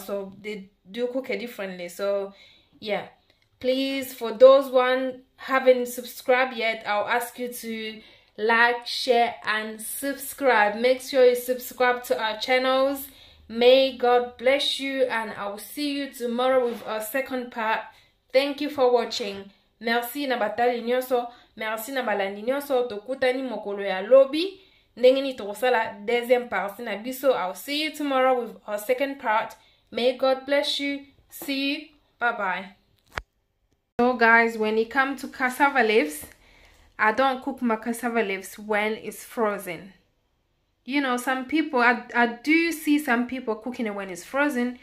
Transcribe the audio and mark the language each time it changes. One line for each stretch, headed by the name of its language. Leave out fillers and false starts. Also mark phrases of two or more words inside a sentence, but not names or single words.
English: So they do cook it differently. So yeah, please, for those one haven't subscribed yet, I'll ask you to like, share, and subscribe. Make sure you subscribe to our channels. May God bless you, and I will see you tomorrow with our second part. Thank you for watching.
Lingala: Merci na batali nyonso, merci na balandi nyonso. Tokutani mokolo ya lobby ndenge ni tokosala
French: deuxième partie
Lingala: na biso.
English: I'll see you tomorrow with our second part. May God bless you. See you. Bye bye. So guys, when it comes to cassava leaves, I don't cook my cassava leaves when it's frozen. You know, some people, I do see some people cooking it when it's frozen.